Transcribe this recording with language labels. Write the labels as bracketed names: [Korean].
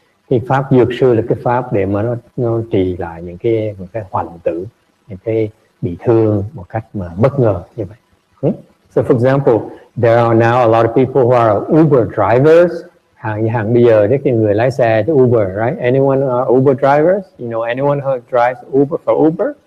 [Vietnamese] Cái pháp dược sư là cái pháp để mà nó trì lại những cái hoại tử, những cái bị thương một cách mà bất ngờ như vậy. [English] So for example, there are now a lot of people who are Uber drivers. [Vietnamese] Hàng bây giờ cái người lái xe cho Uber, right? [English] Anyone are Uber drivers? You know anyone who drives Uber for Uber?